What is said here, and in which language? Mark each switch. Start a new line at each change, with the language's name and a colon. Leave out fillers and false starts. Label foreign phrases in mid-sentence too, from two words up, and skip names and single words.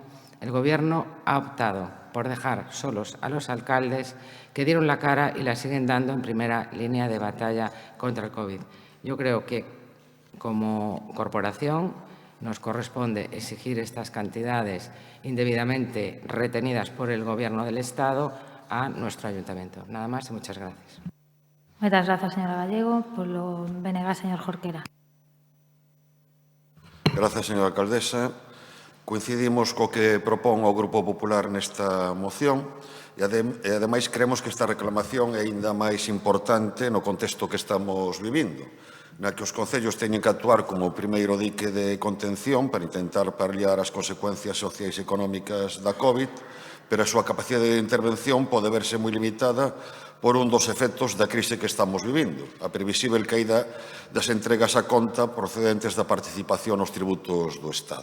Spanish: El Gobierno ha optado por dejar solos a los alcaldes que dieron la cara y la siguen dando en primera línea de batalla contra el COVID. Yo creo que como corporación nos corresponde exigir estas cantidades indebidamente retenidas por el Gobierno del Estado a nuestro ayuntamiento. Nada más y muchas gracias. Muchas gracias, señora Gallego. Por lo BNG, señor Jorquera.
Galician: Gracias, señora alcaldesa. Coincidimos co que propón o Grupo Popular nesta moción e, ademais, creemos que esta reclamación é ainda máis importante no contexto que estamos vivindo, na que os concellos teñen que actuar como o primeiro dique de contención para intentar paliar as consecuencias sociais e económicas da COVID, pero a súa capacidade de intervención pode verse moi limitada por un dos efectos da crise que estamos vivindo, a previsível caída das entregas a conta procedentes da participación nos tributos do Estado.